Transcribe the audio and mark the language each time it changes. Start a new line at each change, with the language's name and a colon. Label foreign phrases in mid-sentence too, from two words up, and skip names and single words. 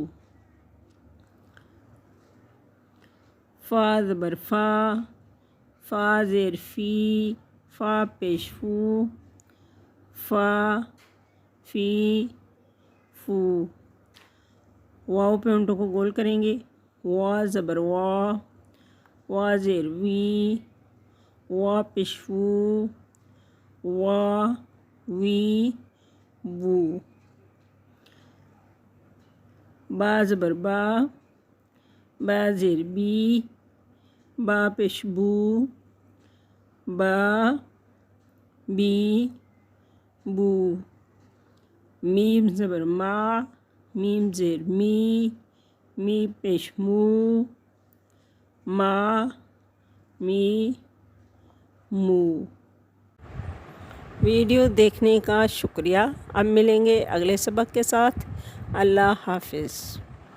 Urdu: فا زبر فا، فا زیر فی، فا پیش فو، فا فی فو، واو پہ اونٹوں کو گول کریں گے، وا زبر وا، وا زیر وی، وا پیش وو، وا وی وو، با زبر با، با زیر بی، با پیش بو، با بی بو، میم زبر ما، میم زیر می، می پیش مو، ما می مو۔ ویڈیو دیکھنے کا شکریہ۔ اب ملیں گے اگلے سبق کے ساتھ۔ اللہ حافظ۔